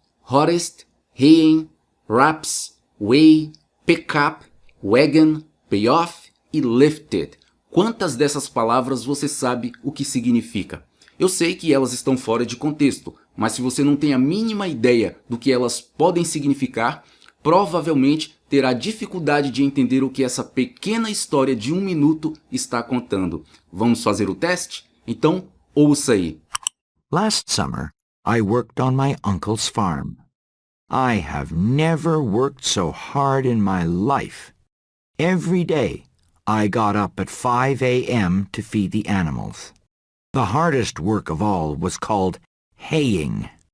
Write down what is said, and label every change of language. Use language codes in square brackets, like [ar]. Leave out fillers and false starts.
[en] harvest, haying, wraps, weigh, pick up, wagon, pay off [pt] e [en] lifted. [pt] Quantas dessas palavras você sabe o que significa? Eu sei que elas estão fora de contexto, mas se você não tem a mínima ideia do que elas podem significar, provavelmente terá dificuldade de entender o que essa pequena história de 1 minuto está contando. Vamos fazer o teste? Então, ouça aí. [en] Last summer, I worked on my uncle's farm. I have never worked so hard in my life. Every day, I got up at 5 a.m. to feed the animals. The hardest work of all was called haying.